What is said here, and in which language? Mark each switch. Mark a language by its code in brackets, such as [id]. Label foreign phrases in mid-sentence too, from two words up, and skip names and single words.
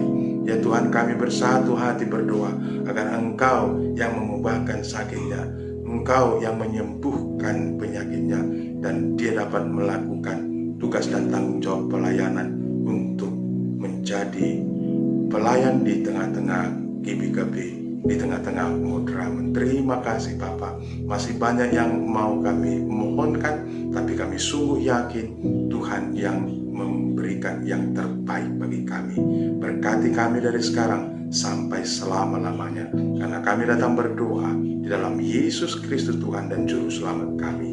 [id] Ya Tuhan, kami bersatu hati berdoa agar Engkau yang mengubahkan sakitnya, Engkau yang menyembuhkan penyakitnya, dan dia dapat melakukan tugas dan tanggung jawab pelayanan untuk menjadi pelayan di tengah-tengah GBKP, di tengah-tengah Mudramen. Terima kasih Bapa. Masih banyak yang mau kami mohonkan, tapi kami sungguh yakin Tuhan yang memberikan yang terbaik bagi kami. Berkati kami dari sekarang sampai selama-lamanya, karena kami datang berdoa di dalam Yesus Kristus Tuhan dan Juru Selamat kami.